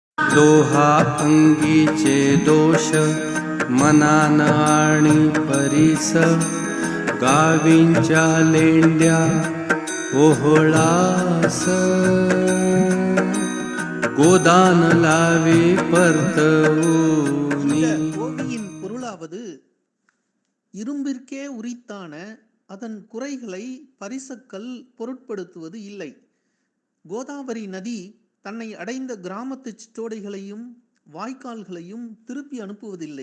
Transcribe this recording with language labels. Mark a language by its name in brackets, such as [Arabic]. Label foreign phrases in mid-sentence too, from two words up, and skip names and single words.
[Marathi] दोहा अंगीचे दोष मनान आणि परीस गावींच्या लेंड्या ओहळास गोदान लावे परतवूनी. [Tamil] ஓவியின் பொருளாவது இரும்பிற்கே உரித்தான அதன் குறைகளை பரிசக்கல் பொருட்படுத்துவது இல்லை. கோதாவரி நதி தன்னை அடைந்த கிராமத்து சிற்றோடைகளையும் வாய்க்கால்களையும் திருப்பி அனுப்புவதில்லை.